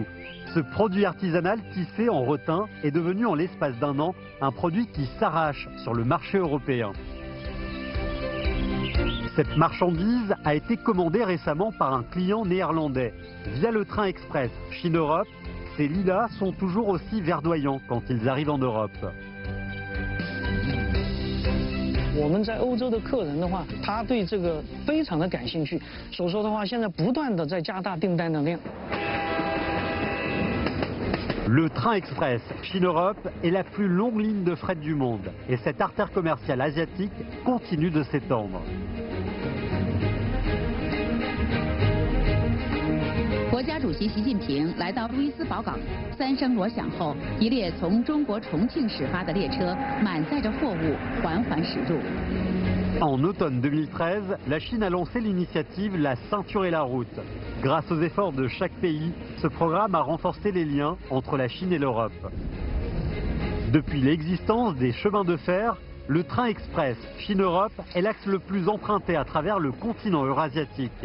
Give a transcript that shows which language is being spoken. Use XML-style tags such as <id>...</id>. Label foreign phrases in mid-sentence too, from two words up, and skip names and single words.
<fr>Ce produit artisanal tissé en retin est devenu en l'espace d'un an un produit qui s'arrache sur le marché européen. Cette marchandise a été commandée récemment par un client néerlandais. Via le train express Chine-Europe, ces lilas sont toujours aussi verdoyants quand ils arrivent en Europe.</fr> <zh>我们在欧洲的客人的话，他对这个非常的感兴趣，所以说的话，现在不断的在加大订单的量。</zh> <fr>Le train express Chine-Europe est la plus longue ligne de fret du monde et cette artère commerciale asiatique continue de s'étendre.</fr> <zh>国家主席习近平来到路易斯堡港，3声锣响后，一列从中国重庆始发的列车满载着货物缓缓驶入。</zh> <fr>En automne 2013, la Chine a lancé l'initiative La Ceinture et la Route. Grâce aux efforts de chaque pays, ce programme a renforcé les liens entre la Chine et l'Europe. Depuis l'existence des chemins de fer, le train express Chine-Europe est l'axe le plus emprunté à travers le continent eurasiatique.</fr>